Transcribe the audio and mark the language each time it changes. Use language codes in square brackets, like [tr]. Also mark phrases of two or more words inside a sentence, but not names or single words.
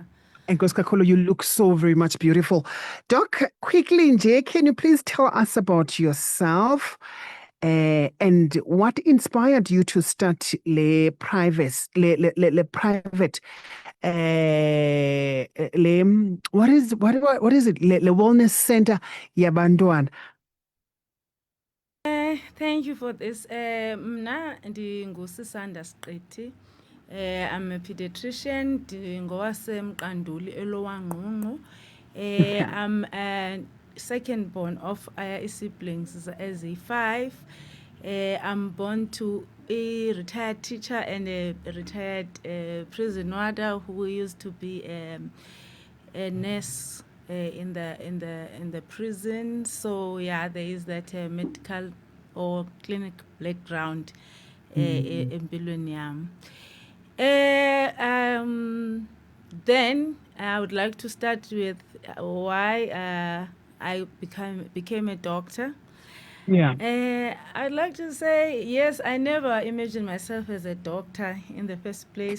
[en] And Goskakolo, you look so very much beautiful. Doc, quickly, Nje, can you please tell us about yourself and what inspired you to start private what is it le wellness center yabantwana? Thank you for this. [xh] Mna ndingusisanda Siqithi. [en] I'm a pediatrician. [xh] Ndingowasemqanduli eLowangqungqu. [en] I'm a second born of siblings as a 5. I'm born to a retired teacher and a retired prison warder who used to be a nurse in the prison. So yeah, there is that medical or clinic background [xh] empilweni yam. [en] Then I would like to start with why I became a doctor. Yeah. I'd like to say, yes, I never imagined myself as a doctor in the first place.